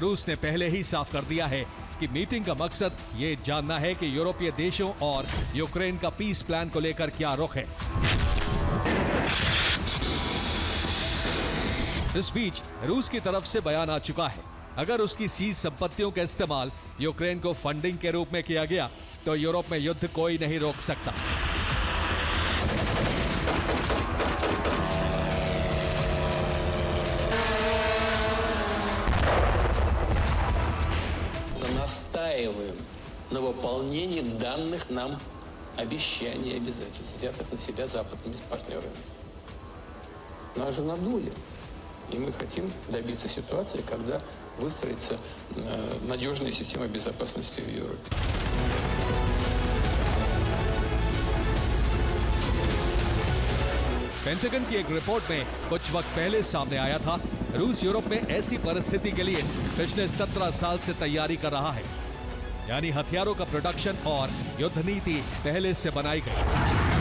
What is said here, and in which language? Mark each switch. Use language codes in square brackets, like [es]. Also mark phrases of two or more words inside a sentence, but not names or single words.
[hi] रूस ने पहले ही साफ कर दिया है कि मीटिंग का मकसद ये जानना है कि यूरोपीय देशों और यूक्रेन का [en] peace plan [hi] को लेकर क्या रुख है। इस बीच रूस की तरफ से बयान आ चुका है, अगर उसकी सीज संपत्तियों का इस्तेमाल यूक्रेन को फंडिंग के रूप में किया गया तो यूरोप में युद्ध कोई नहीं रोक सकता। [ru] Настаиваем на выполнении данных нам обещаний и обязательств, взятых на себя западными партнерами. Нас же надули. И мы хотим добиться ситуации, когда выстроится надежная система безопасности в Европе. [hi] पेंटागन की एक रिपोर्ट में कुछ वक्त पहले सामने आया था, रूस यूरोप में ऐसी परिस्थिति के लिए पिछले 17 साल से तैयारी कर रहा है, यानी हथियारों का प्रोडक्शन और युद्ध नीति पहले से बनाई गई।